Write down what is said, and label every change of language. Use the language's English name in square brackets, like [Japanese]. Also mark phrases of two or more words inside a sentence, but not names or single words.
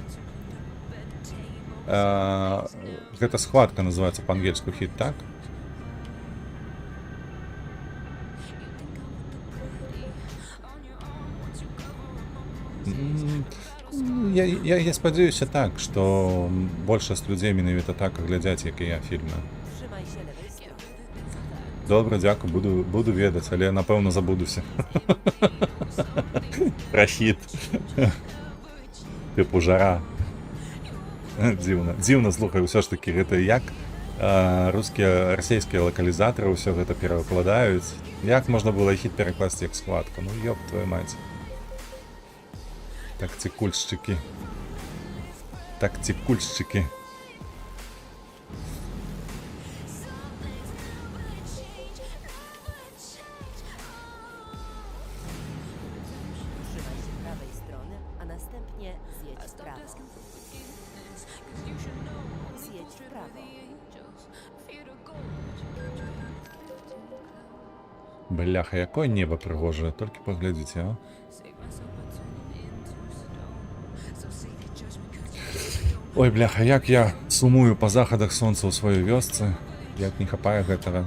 [Belarusian] Гэта схватка называецца па-ангельску «Хіт», так? Я спадзяюся так, што большасць людзей менавіта так глядзяць, як і я, фільмы. [Polish] Trzymaj się lewej strony. [Belarusian] Добра, дзякуй, буду ведаць, але напэўна забудуся. Пра хіт. Тыпу жара. Дзіўна, слухай, усё ж такі гэта як расійскія лакалізатары ўсё гэта перакладаюць. Як можна было хіт перакласці як схватку? Ну ёб твою маць. Тактикульшчыкі. [Polish] Trzymaj się prawej strony, a następnie zjedź w prawo. Zjedź w prawo. [Belarusian] Бляха, якое неба прыгожае, толькі паглядзіце, а? Ой, бляха, як я сумую па захадах сонца ў сваёй вёсцы, як не хапае гэтага.